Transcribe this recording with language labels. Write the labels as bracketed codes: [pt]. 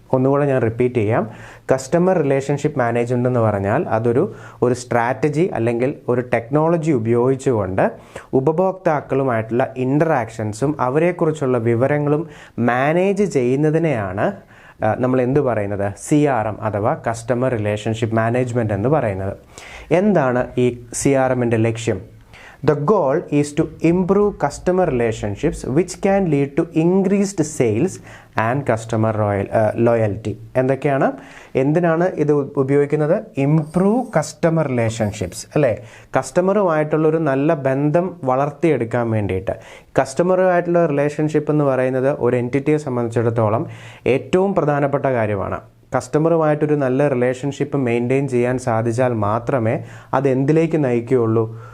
[ml] ഒന്നുകൂടെ ഞാൻ റിപ്പീറ്റ് ചെയ്യാം. കസ്റ്റമർ റിലേഷൻഷിപ്പ് മാനേജ്മെൻറ്റ് എന്ന് പറഞ്ഞാൽ അതൊരു സ്ട്രാറ്റജി അല്ലെങ്കിൽ ഒരു ടെക്നോളജി ഉപയോഗിച്ചുകൊണ്ട് ഉപഭോക്താക്കളുമായിട്ടുള്ള ഇൻറ്ററാക്ഷൻസും അവരെക്കുറിച്ചുള്ള വിവരങ്ങളും മാനേജ് ചെയ്യുന്നതിനെയാണ് നമ്മൾ എന്ത് പറയുന്നത്? CRM അഥവാ കസ്റ്റമർ റിലേഷൻഷിപ്പ് മാനേജ്മെൻറ്റ് എന്ന് പറയുന്നത്. എന്താണ് ഈ CRMൻ്റെ ലക്ഷ്യം? [en] The goal is to improve customer relationships which can lead to increased sales and customer loyalty. [ml] എന്തിനാണ് ഇത് ഉപയോഗിക്കുന്നത്? [en] improve customer relationships [ml] അല്ലേ, കസ്റ്റമറുമായിട്ടുള്ളൊരു നല്ല ബന്ധം വളർത്തിയെടുക്കാൻ വേണ്ടിയിട്ട്. കസ്റ്റമറുമായിട്ടുള്ള റിലേഷൻഷിപ്പ് എന്ന് പറയുന്നത് ഒരു എൻറ്റിറ്റിയെ സംബന്ധിച്ചിടത്തോളം ഏറ്റവും പ്രധാനപ്പെട്ട കാര്യമാണ്. കസ്റ്റമറുമായിട്ടൊരു നല്ല റിലേഷൻഷിപ്പ് മെയിൻറ്റെയിൻ ചെയ്യാൻ സാധിച്ചാൽ മാത്രമേ അത് എന്തിലേക്ക് നയിക്കുകയുള്ളൂ?